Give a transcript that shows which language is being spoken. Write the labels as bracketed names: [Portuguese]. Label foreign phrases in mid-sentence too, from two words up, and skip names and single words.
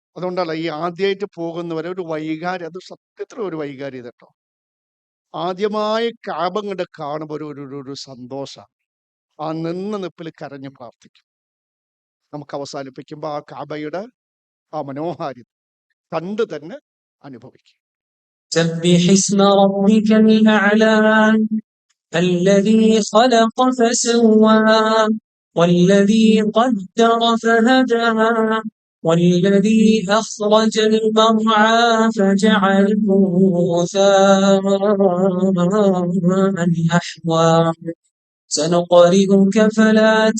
[Malayalam] അതുകൊണ്ടല്ല ഈ ആദ്യമായിട്ട് പോകുന്നവരെ ഒരു വൈകാരി, അത് സത്യത്തിൽ ഒരു വൈകാരി കേട്ടോ. ആദ്യമായി കാബ കണ്ട് കാണുമ്പോൾ ഒരു സന്തോഷമാണ്. ആ നിപ്പിൽ കരഞ്ഞ് പ്രാർത്ഥിക്കും. നമുക്ക് അവസാനിപ്പിക്കുമ്പോൾ ആ കാബയുടെ ആ മനോഹാരിത കണ്ടു തന്നെ അനുഭവിക്കും. [Arabic] سبح اسم ربك الأعلى الذي خلق فسوى والذي قدر فهدى والذي أخرج المرعى فجعله غثاء أحوى سنقرئك فلا